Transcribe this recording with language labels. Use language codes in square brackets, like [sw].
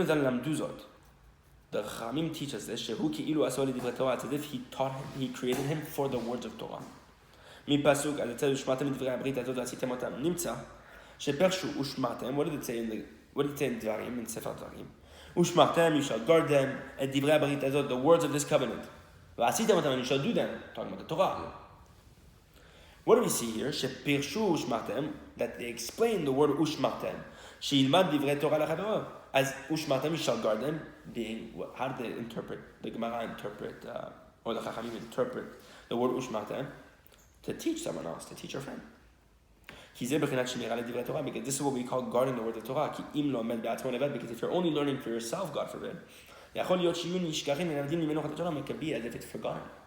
[en] The Chachamim teach us this. It's as if he taught him, he created him for the words of Torah. [he] מפסוק, אז אצל ושמעתם את דברי הברית הזאת ועשיתם אותם, נמצא שפרשו ושמעתם, [en] what did it say in [he] דברים, in ספר דברים? [en] ושמעתם, you shall guard them, [he] את דברי הברית הזאת, [en] the words of this covenant. [he] ועשיתם אותם, [en] and you shall do them, talking about the Torah. What do we see here? [he] שפרשו ושמעתם, [en] that they explain the word [he] ושמעתם, שילמד דברי תורה לחברו. [en] As ושמעתם, you shall guard them, being, how do they interpret, the Gemara interpret, or the Chachamim interpret the word ושמעתם? To teach someone else, to teach your friend. Because this is what we call guarding the word of Torah. Because if you're only learning for yourself, God forbid, it could be as if it's forgotten.